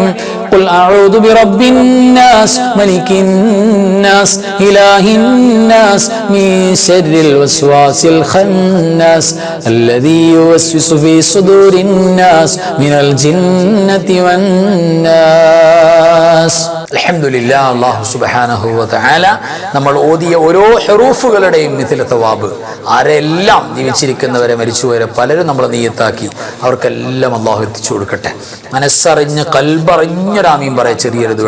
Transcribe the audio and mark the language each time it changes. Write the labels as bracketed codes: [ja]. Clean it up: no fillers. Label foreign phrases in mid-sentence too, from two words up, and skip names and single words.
[ar] قل أعوذ برب الناس ملك الناس إله الناس من شر الوسواس الخناس الذي يوسوس في صدور الناس من الجنة والناس. الحمد لله. الله سبحانه وتعالى [ml] നമ്മൾ ഓതിയ ഓരോ ഹുറൂഫുകളുടെയും മിഥില തവാബ് ആരെല്ലാം ജീവിച്ചിരിക്കുന്നവരെ മരിച്ചുപോയവരെ പലരും നമ്മൾ നിയ്യത്താക്കി അവർക്കെല്ലാം അല്ലാഹു എത്തിച്ചു കൊടുക്കട്ടെ. മനസ്സറിഞ്ഞ് കൽബറിഞ്ഞൊരാമീൻ പറയാ. ചെറിയൊരു ദുആ.